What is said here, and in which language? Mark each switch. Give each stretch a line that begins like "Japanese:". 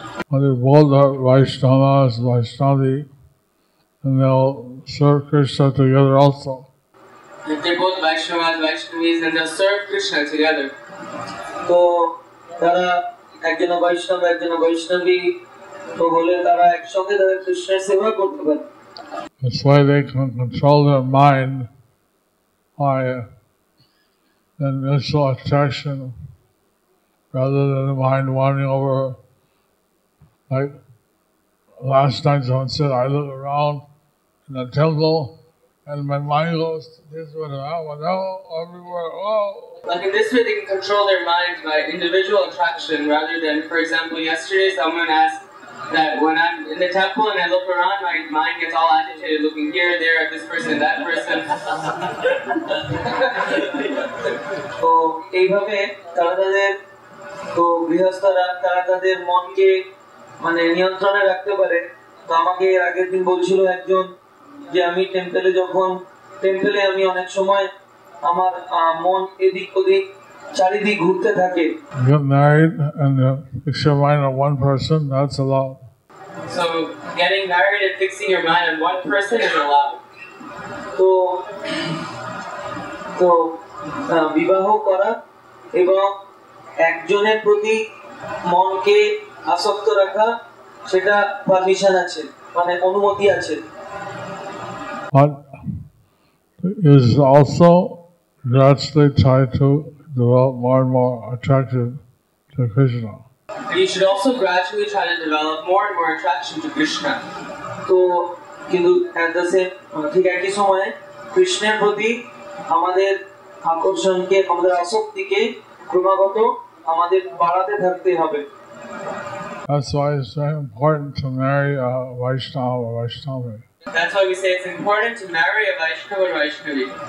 English: But they both are Vaishnavas, Vaishnavi, and they'll serve Krishna together also. If they're both Vaishnavas, Vaishnavis, then they'll serve Krishna together.
Bangla: তো তারা একজন বৈষ্ণব একজন বৈষ্ণবী, তো বলে তারা একসঙ্গে তারা কৃষ্ণের সেবা করতে পারে।
English: That's why they can control their mind by initial attraction rather than the mind wandering over. Like last night someone said, I look around in the temple and my mind goes this way, everywhere, oh. Like in this way, they can control their minds by individual attraction rather than, for example, yesterday someone asked that when I'm in the temple and I look around, my mind gets all agitated, looking here, there, at this person, that person.
Bangla: তো এইভাবে তারা তাদের তো গৃহস্থরা তারা তাদের মনকে মানে নিয়ন্ত্রণে রাখতে পারে। তো আমাকে এর আগের দিন বলছিল একজন যে আমি টেম্পলে আমি অনেক সময় আমার মন এদিক ওদিক চারিদিক ঘুরতে থাকে।
English: Get married and fix your mind on one person, that's allowed. So getting married and fixing your mind on one person is allowed.
Bangla: তো তো বিবাহ করা এবং একজনের প্রতি মনকে আসক্ত রাখা সেটা পারমিশন আছে, মানে অনুমতি আছে।
English: But is also gradually try to develop more and more attraction to Krishna. You should also gradually try to develop more and more attraction to Krishna.
Bangla: তো কিন্তু ঠিক একই সময়ে কৃষ্ণের প্রতি আমাদের আকর্ষণকে, আমাদের আসক্তিকে ক্রমাগত আমাদের বাড়াতে থাকতে হবে।
English: That's why it's very important to marry a Vaishnava or Vaishnavi. That's why we say it's important to marry a Vaishnava or Vaishnavi.